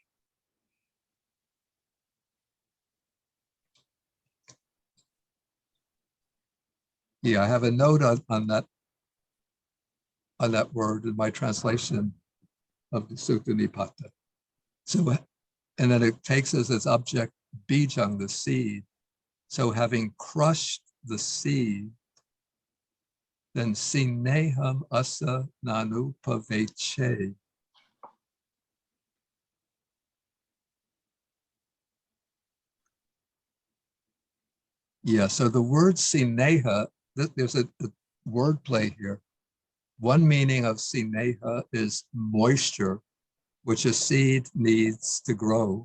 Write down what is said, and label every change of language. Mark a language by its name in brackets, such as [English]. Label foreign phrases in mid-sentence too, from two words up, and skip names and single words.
[English] Yeah, I have a note on that word in my translation of the Sutta Nipata. So, and then it takes as its object bijang, the seed. So having crushed the seed, then [Pali] sineham asa nanu paveche. [English] Yeah, so the word sineha, there's a word play here. One meaning of sineha is moisture, which a seed needs to grow.